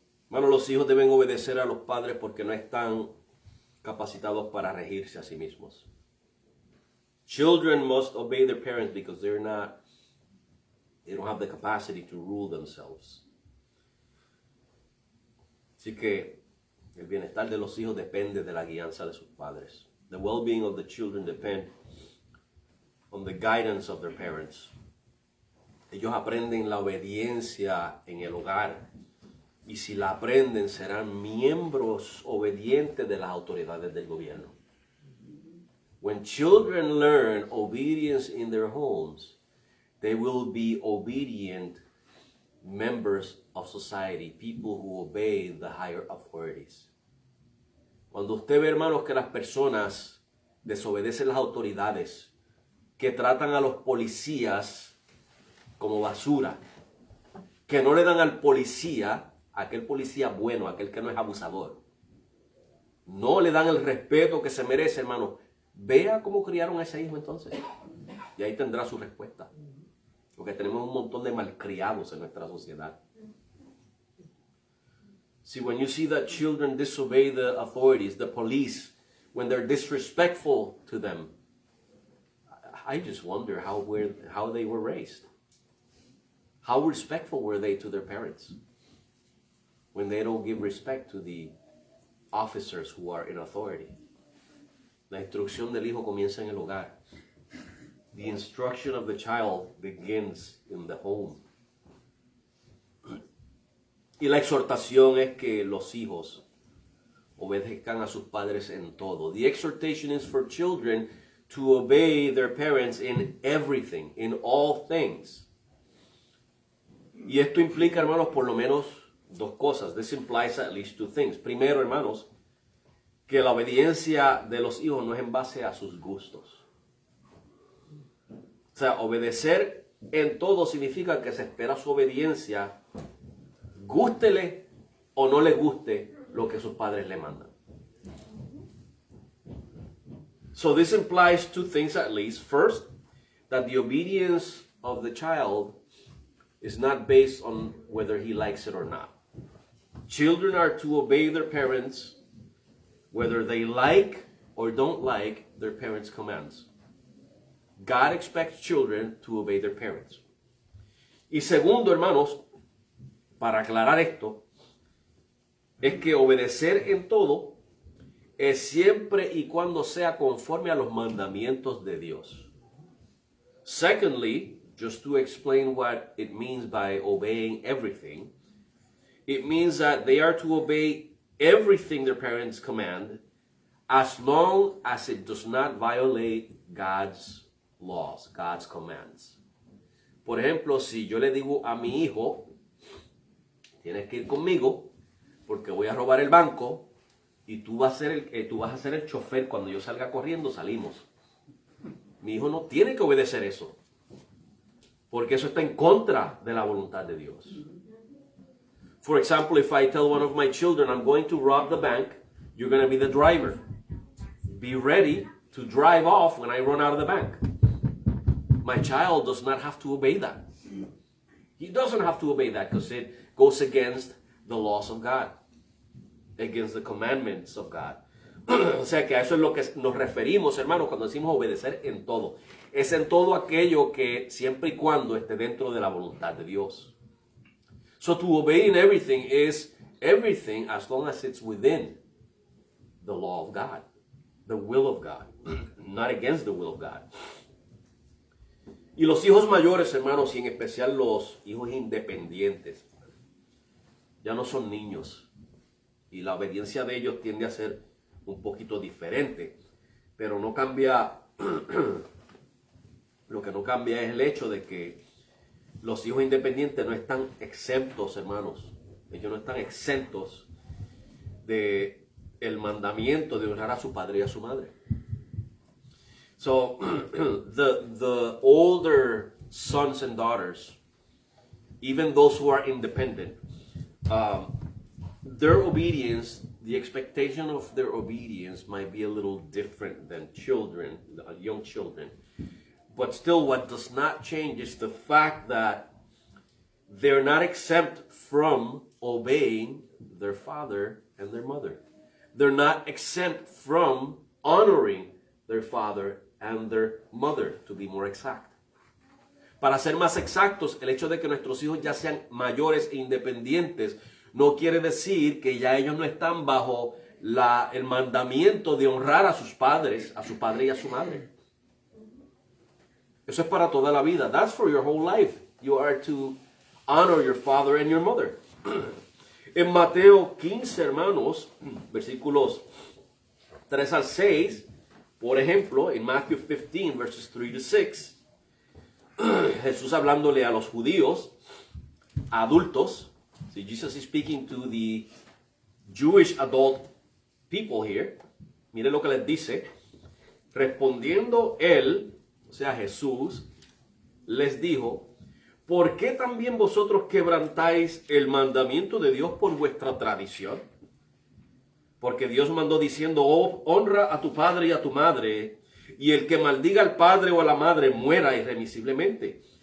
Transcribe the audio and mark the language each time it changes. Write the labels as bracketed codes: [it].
[es] Hermanos, los hijos deben obedecer a los padres porque no están capacitados para regirse a sí mismos. [en] Children must obey their parents because they don't have the capacity to rule themselves. [es] Así que el bienestar de los hijos depende de la guianza de sus padres. [en] The well-being of the children depend on the guidance of their parents. [es] Ellos aprenden la obediencia en el hogar. Y si la aprenden, serán miembros obedientes de las autoridades del gobierno. [en] When children learn obedience in their homes, they will be obedient members of society, people who obey the higher authorities. [es] Cuando usted ve, hermanos, que las personas desobedecen las autoridades, que tratan a los policías como basura, que no le dan al policía, aquel policía bueno, aquel que no es abusador, no le dan el respeto que se merece, hermano. Vea cómo criaron a ese hijo entonces. Y ahí tendrá su respuesta. Porque tenemos un montón de malcriados en nuestra sociedad. [en] See, when you see that children disobey the authorities, the police, when they're disrespectful to them, I just wonder how they were raised. How respectful were they to their parents when they don't give respect to the officers who are in authority? [es] La instrucción del hijo comienza en el hogar. [en] The instruction of the child begins in the home. [es] Y la exhortación es que los hijos obedezcan a sus padres en todo. [en] The exhortation is for children to obey their parents in everything, in all things. [es] Y esto implica, hermanos, por lo menos dos cosas. [en] This implies at least two things. [es] Primero, hermanos, que la obediencia de los hijos no es en base a sus gustos. O sea, obedecer en todo significa que se espera su obediencia, gústele o no le guste lo que sus padres le mandan. [en] So this implies two things at least. First, that the obedience of the child is not based on whether he likes it or not. Children are to obey their parents whether they like or don't like their parents' commands. God expects children to obey their parents. [es] Y segundo, hermanos, para aclarar esto, es que obedecer en todo es siempre y cuando sea conforme a los mandamientos de Dios. [en] Secondly, just to explain what it means by obeying everything, it means that they are to obey everything their parents command as long as it does not violate God's laws, God's commands. [es] Por ejemplo, si yo le digo a mi hijo, tienes que ir conmigo porque voy a robar el banco y tú vas a ser el chofer cuando yo salga corriendo, salimos. Mi hijo no tiene que obedecer eso, porque eso está en contra de la voluntad de Dios. [en] For example, if I tell one of my children, I'm going to rob the bank, you're going to be the driver. Be ready to drive off when I run out of the bank. My child does not have to obey that. He doesn't have to obey that because it goes against the laws of God, against the commandments of God. [es] O sea que a eso es lo que nos referimos, hermanos, cuando decimos obedecer en todo. Es en todo aquello que siempre y cuando esté dentro de la voluntad de Dios. [en] So to obey in everything is everything as long as it's within the law of God, the will of God, not against the will of God. [es] Y los hijos mayores, hermanos, y en especial los hijos independientes, ya no son niños. Y la obediencia de ellos tiende a ser un poquito diferente. Pero no cambia, lo que no cambia es el hecho de que los hijos independientes no están exentos, hermanos. Ellos no están exentos de el mandamiento de honrar a su padre y a su madre. [en] So, the older sons and daughters, even those who are independent, their obedience, the expectation of their obedience might be a little different than children, young children. But still, what does not change is the fact that they're not exempt from obeying their father and their mother. They're not exempt from honoring their father and their mother, to be more exact. [es] Para ser más exactos, el hecho de que nuestros hijos ya sean mayores e independientes no quiere decir que ya ellos no están bajo el mandamiento de honrar a sus padres, a su padre y a su madre. Eso es para toda la vida. [en] That's for your whole life. You are to honor your father and your mother. [es] En Mateo 15, hermanos, versículos 3 al 6, por ejemplo, en [en] Matthew 15, verses 3 to 6, [es] Jesús hablándole a los judíos, adultos. [en] See, Jesus is speaking to the Jewish adult people here. [es] Mire lo que les dice. Respondiendo él, o sea, Jesús, les dijo: ¿por qué también vosotros quebrantáis el mandamiento de Dios por vuestra tradición? Porque Dios mandó diciendo: oh, honra a tu padre y a tu madre, y el que maldiga al padre o a la madre muera irremisiblemente.